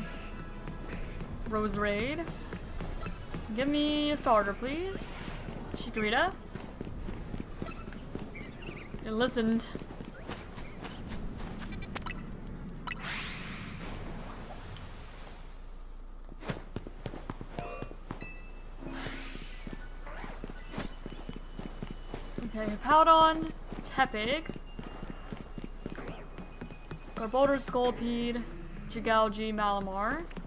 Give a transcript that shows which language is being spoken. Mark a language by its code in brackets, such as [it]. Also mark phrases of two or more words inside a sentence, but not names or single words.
[en] Roserade. Give me a starter, please. Chikorita. It listened. Okay, Hippowdon, Tepig, Garbodor, Scolipede, Dragalge, Malamar.